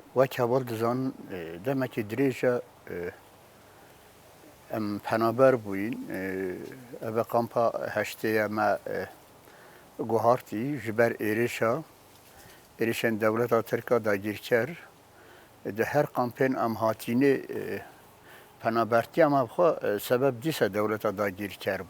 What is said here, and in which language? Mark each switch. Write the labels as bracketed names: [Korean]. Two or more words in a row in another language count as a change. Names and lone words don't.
[Kurdish] وەک هەواڵ دەزان دەمێکی درێژە ئەم پەنابەر بووین ئەvê kampa heştêya me guhartî ji ber êrişên dewleta Tirka dagirker di her kampên em hatînê penabertiya me xwe sebeb dîsa dewleta dagirker bû.